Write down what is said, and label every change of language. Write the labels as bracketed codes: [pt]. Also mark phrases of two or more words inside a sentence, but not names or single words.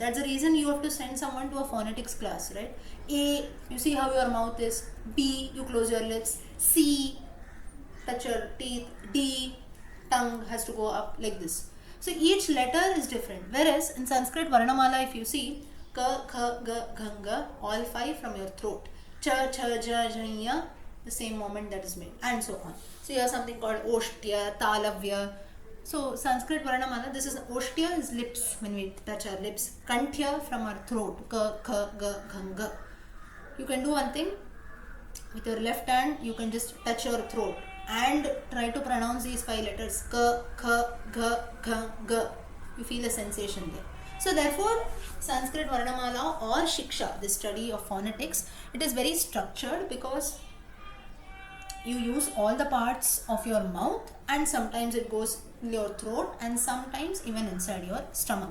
[en] That's the reason you have to send someone to a phonetics class, right? A, you see how your mouth is. B, you close your lips. C, touch your teeth. D, tongue has to go up like this. So each letter is different. Whereas in Sanskrit Varnamala, if you see, [sa] ka, kha, ga, ghanga, [en] all 5 from your throat. [sa] Cha, cha, ja, janya, [en] the same moment that is made, and so on. So you have something called [sa] Oshtya, Talavya. [en] So Sanskrit Varnamala, this is Oshtya is lips, when we touch our lips. Kanthya from our throat. [sa] Ka, kha, ga, ghanga. [en] You can do one thing. With your left hand, you can just touch your throat and try to pronounce these 5 letters. [sa] Ka, kha, ga, gha, ga. [en] You feel a sensation there. So therefore, Sanskrit Varnamala or Shiksha, the study of phonetics, it is very structured because you use all the parts of your mouth, and sometimes it goes in your throat, and sometimes even inside your stomach.